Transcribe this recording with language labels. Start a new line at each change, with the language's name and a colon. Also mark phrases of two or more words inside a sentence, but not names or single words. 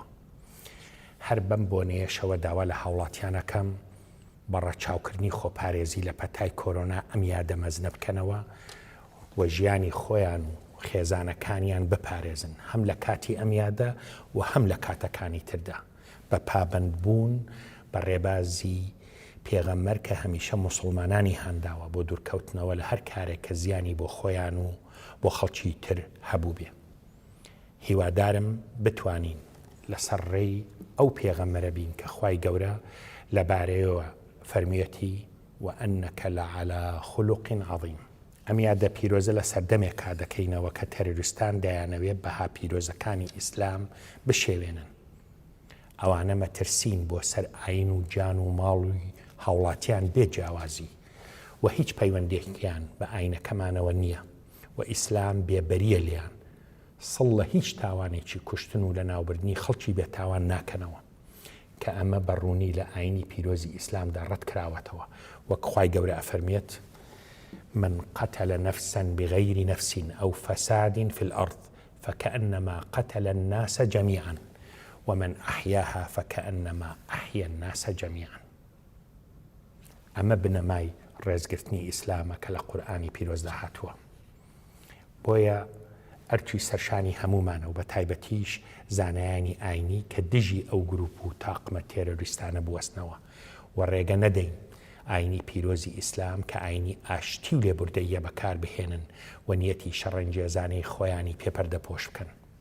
Central Kurdish: هەر بەم بۆنەیەشەوە داوا لە هاوڵاتیانەکەم بە ڕەچاوکردنی خۆپارێزی لە پەتای کۆرۆنا ئەم یادە مەزنە بکەنەوە و ژیانی خۆیان و خێزانەکانیان بپارێزن، هەم لە کاتی ئەم یادە و هەم لە کاتەکانی تردا، بە پابەندبوون بە ڕێبازی پێغەمبەر کە هەمیشە موسڵمانانی هەنداوە بۆ دوورکەوتنەوە لە هەر کارێک کە زیانی بۆ خۆیان و بۆ خەڵکی تر هەبوو بێ. هیوادارم بتوانین لەسەر ڕێی ئەو پێغەمبەرە بین کە خوای گەورە لەبارەیەوە فەرمیەتی
Arabic: وأنك لعلى خلق عظيم.
Central Kurdish: ئەم یادە پیرۆزە لە سەردەمێکا دەکەینەوە کە تەرۆریستان دەیانەوێت بەها پیرۆزەکانی ئیسلام بشێوێنن. ئەوانە مەترسین بۆ سەر ئاین و جان و ماڵی هاوڵاتیان بێجیاوازی و هیچ پەیوەندێکیان بە ئاینەکەمانەوە نییە و ئیسلام بێبەریە لیان سڵ لە هیچ تاوانێکی کوشتن و لە ناوبردنی خەڵکی بێتاوان ناکەنەوە کە ئەمە بەڕوونی لە ئاینی پیرۆزی ئیسلامدا ڕەت کراوەتەوە. وەک خوای گەورە ئەفەرمێت
Arabic: من قتل نفسا بغير نفس أو فساد في الأرض فكأنما قتل الناس جميعا ومن أحياها فكأنما أحيا الناس جميعا.
Central Kurdish: ئەمە بنەمای ڕێزگرتنی ئیسلامە کە لە قورئانی پیرۆزدا هاتووە. بۆیە ئەرچی سەرشانی هەمومانە و بە تایبەتیش زانایانی ئاینی کە دژی ئەو گروپ و تاقمە تێرۆریستانە بوەستنەوە و ڕێگە نەدەین ئاینی پیرۆزی ئیسلام کە ئاینی ئاشتی و لێبوردەیە بەکار بهێنن و نیەتی شەڕەنجێزانەی خۆیانی پێپەردە پۆش بکەن.